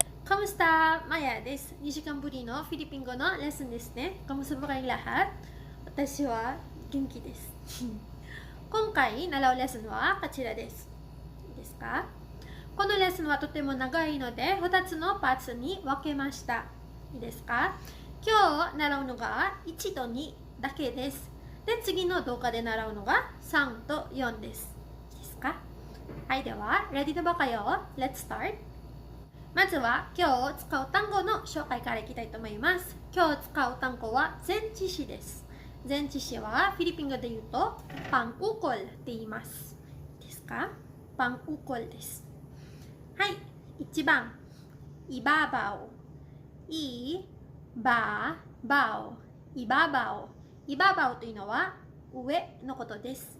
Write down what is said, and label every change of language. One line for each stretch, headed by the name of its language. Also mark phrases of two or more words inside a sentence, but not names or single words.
Japanese: Kamusta? Maya です。2時間ぶりのフィリピン語のレッスンですね。
Filipino: Kamusta ba kayong lahat?
Japanese: 私は元気です。今回習うレッスンはこちらです。いいですか？このレッスンはとても長いので2つのパーツに分けました。いいですか？今日習うのが1と2だけです。で、次の動画で習うのが3と4です。いいですか？はい、では、
Filipino: ready na ba kayo?
English: Let's start!
Japanese: まずは今日使う単語の紹介からいきたいと思います。今日使う単語は前置詞です。前置詞はフィリピン語で言うとパンウコルって言います。ですか？パンウコルです。はい、1番
Filipino: ibabaw ibabaw ibabaw ibabaw
Japanese: というのは上のことです。